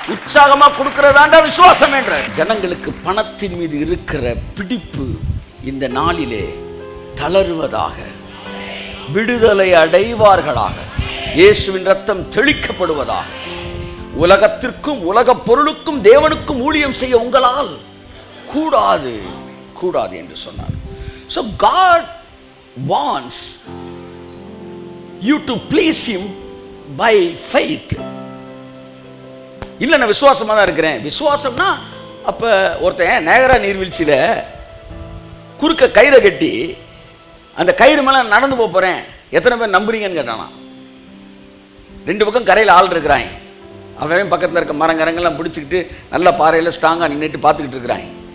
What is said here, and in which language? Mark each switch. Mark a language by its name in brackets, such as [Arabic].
[Tamil] உற்சாகமா கொடுக்கிறதாண்டா விசுவாசமேன்றாரு. ஜனங்களுக்கு பணத்தின் மீது இருக்கிற பிடிப்பு இந்த நாளிலே தளருவதாக, விடுதலை அடைவார்களாக, இயேசுவின் ரத்தம் தெளிக்கப்படுவதாக. உலகத்திற்கும் உலக பொருளுக்கும் தேவனுக்கும் ஊழியம் செய்ய உங்களால் கூடாது கூடாது என்று சொன்னார். [English] So God wants you to please him by faith. [Tamil] இல்ல நான் விசுவாசமா தான் இருக்கிறேன். விசுவாசம்னா அப்ப ஒருத்தன் நேகரா நீர்வீழ்ச்சியில குறுக்க கயிறை கட்டி அந்த கயிறு மேல நடந்து போறேன், எத்தனை பேர் நம்புறீங்கன்னு கேட்டானா. 2 பக்கம் கரையில் ஆள் இருக்கிறாங்க. அவன் பக்கத்தில் இருக்க மரங்கரங்கள்லாம் பிடிச்சிக்கிட்டு நல்ல பாறையில் ஸ்ட்ராங்காக நின்றுட்டு பார்த்துக்கிட்டு இருக்கிறாங்க.